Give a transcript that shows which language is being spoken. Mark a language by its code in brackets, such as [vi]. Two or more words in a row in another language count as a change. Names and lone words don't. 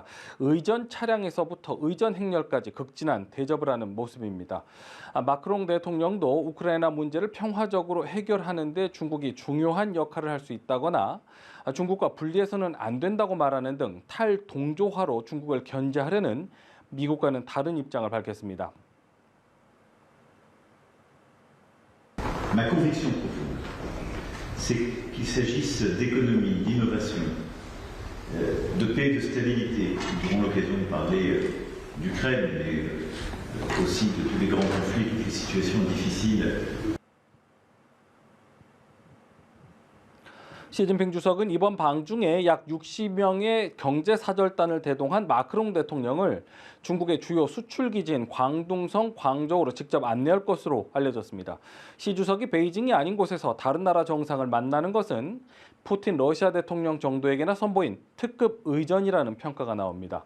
[ko] 의전 차량에서부터 의전 행렬까지 극진한 대접을 하는 모습입니다. 마크롱 대통령도 우크라이나 문제를 평화적으로 해결하는 데 중국이 중요한 역할을 할 수 있다거나 중국과 분리해서는 안 된다고 말하는 등 탈동조화로 중국을 견제하려는 미국과는 다른 입장을 밝혔습니다. [fr] Ma conviction profonde, c'est qu'il s'agisse d'économie, d'innovation, de paix et de stabilité. Nous aurons l'occasion de parler d'Ukraine, mais aussi de tous les grands conflits, toutes les situations difficiles. [ko] 시진핑 주석은 이번 방중에 약 60명의 경제사절단을 대동한 마크롱 대통령을 중국의 주요 수출 기지인 광둥성, 광저우로 직접 안내할 것으로 알려졌습니다. 시 주석이 베이징이 아닌 곳에서 다른 나라 정상을 만나는 것은 푸틴 러시아 대통령 정도에게나 선보인 특급 의전이라는 평가가 나옵니다.